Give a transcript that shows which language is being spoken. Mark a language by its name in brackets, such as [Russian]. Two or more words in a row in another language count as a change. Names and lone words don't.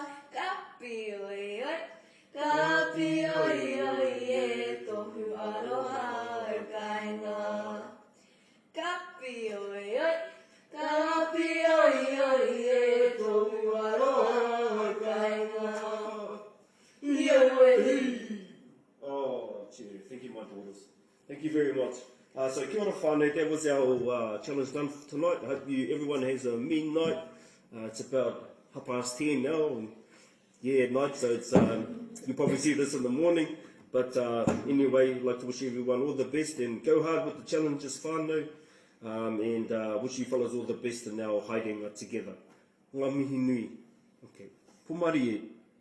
[Māori] Kapi oi e tohu aroha o kainga. Kapi oi e tohu aroha o kainga. [English] daughters. Thank you very much. So [Māori] kia ora whānau, [English] that was our challenge done for tonight. I hope everyone has a mean night. It's about 10:30 now, and yeah, at night, so it's, you'll probably see this in the morning. But anyway, I'd like to wish everyone all the best and go hard with the challenges whānau, and wish you fellas all the best in our haerenga together. [Māori] Ngā mihi nui. Okay. Pumari e.